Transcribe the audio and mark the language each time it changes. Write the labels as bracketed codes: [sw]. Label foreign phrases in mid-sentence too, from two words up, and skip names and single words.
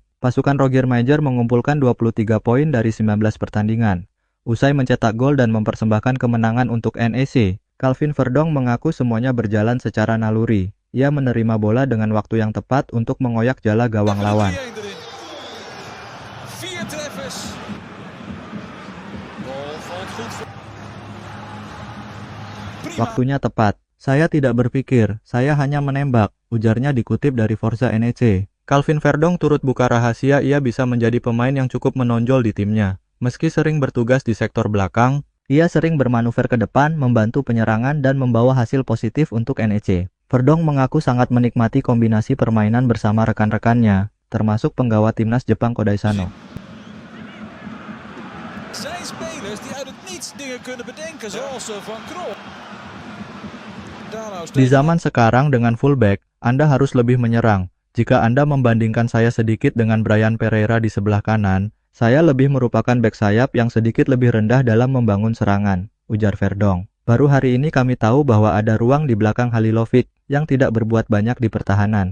[id] Pasukan Rogier Meijer mengumpulkan 23 poin dari 19 pertandingan. Usai mencetak gol dan mempersembahkan kemenangan untuk NEC, Calvin Verdonk mengaku semuanya berjalan secara naluri. Ia menerima bola dengan waktu yang tepat untuk mengoyak jala gawang lawan. [nl] 4 treffers. Bal valt goed voor. Prima. [id] Waktunya tepat. Saya tidak berpikir, saya hanya menembak, ujarnya dikutip dari Forza NEC. Calvin Verdong turut buka rahasia ia bisa menjadi pemain yang cukup menonjol di timnya. Meski sering bertugas di sektor belakang, ia sering bermanuver ke depan, membantu penyerangan dan membawa hasil positif untuk NEC. Verdong mengaku sangat menikmati kombinasi permainan bersama rekan-rekannya, termasuk penggawa timnas Jepang Kodai Sano. [nl] Zijn spelers die uit het niets dingen kunnen bedenken, zoals Van Krol. [id] Di zaman sekarang dengan fullback, Anda harus lebih menyerang. Jika Anda membandingkan saya sedikit dengan Brian Pereira di sebelah kanan, saya lebih merupakan bek sayap yang sedikit lebih rendah dalam membangun serangan, ujar Verdong. Baru hari ini kami tahu bahwa ada ruang di belakang Halilovic yang tidak berbuat banyak di pertahanan.